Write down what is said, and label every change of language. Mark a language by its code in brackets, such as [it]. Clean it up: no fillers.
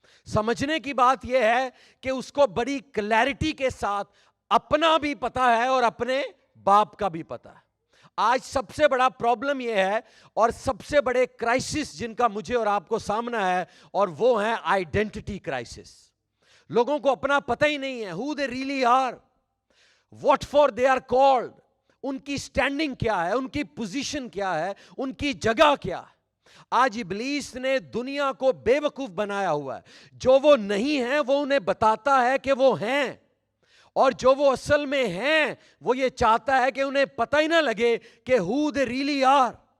[ur] سمجھنے کی بات یہ ہے کہ اس کو بڑی کلیئرٹی کے ساتھ اپنا بھی پتا ہے اور اپنے باپ کا بھی پتا ہے. آج سب سے بڑا پرابلم یہ ہے اور سب سے بڑے کرائسس جن کا مجھے اور آپ کو سامنا ہے، اور وہ ہیں آئیڈینٹی کرائسس. لوگوں کو اپنا پتہ ہی نہیں ہے، [en] who they really are, what for they are called. [ur] ان کی سٹینڈنگ کیا ہے، ان کی پوزیشن کیا ہے، ان کی جگہ کیا ہے. آج ابلیس نے دنیا کو بے وقوف بنایا ہوا ہے. جو وہ نہیں ہیں وہ انہیں بتاتا ہے کہ وہ ہیں، اور جو وہ اصل میں ہیں وہ یہ چاہتا ہے کہ انہیں پتہ ہی نہ لگے کہ [en] who they really are.